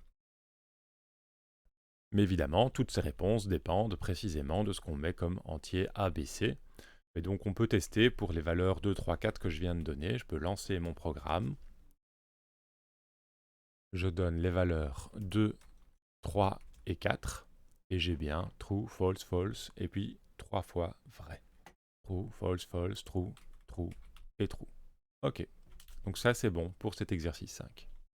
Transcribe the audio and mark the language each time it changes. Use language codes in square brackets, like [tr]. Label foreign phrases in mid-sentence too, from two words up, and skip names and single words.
[fr] Mais évidemment, toutes ces réponses dépendent précisément de ce qu'on met comme entier ABC. Et donc on peut tester pour les valeurs 2, 3, 4 que je viens de donner. Je peux lancer mon programme. Je donne les valeurs 2, 3 et 4. Et j'ai bien [en] true, false, false, [fr] et puis 3 fois vrai. [en] True, false, false, true, true et true. [fr] Ok, donc ça c'est bon pour cet exercice 5.